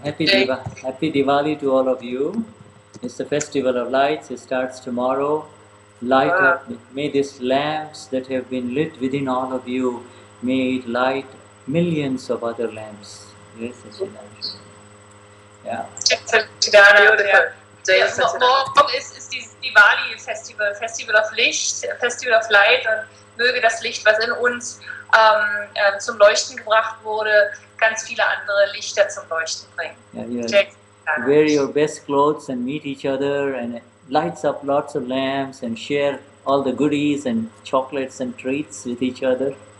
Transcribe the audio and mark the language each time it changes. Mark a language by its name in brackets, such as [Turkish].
[English] Happy Diwali to all of you. It's the festival of lights. It starts tomorrow. Light up. May these lamps that have been lit within all of you, may it light millions of other lamps. Jai Sachidanand. Ja. [German] Morgen ist dieses Diwali-Festival, Festival of Licht, [English] Festival of Light, [German] und möge das Licht, was in uns zum Leuchten gebracht wurde, ganz viele andere Lichter zum Leuchten bringen. [English] Yeah. Wear your best clothes and meet each other and lights up lots of lamps and share all the goodies and chocolates and treats with each other.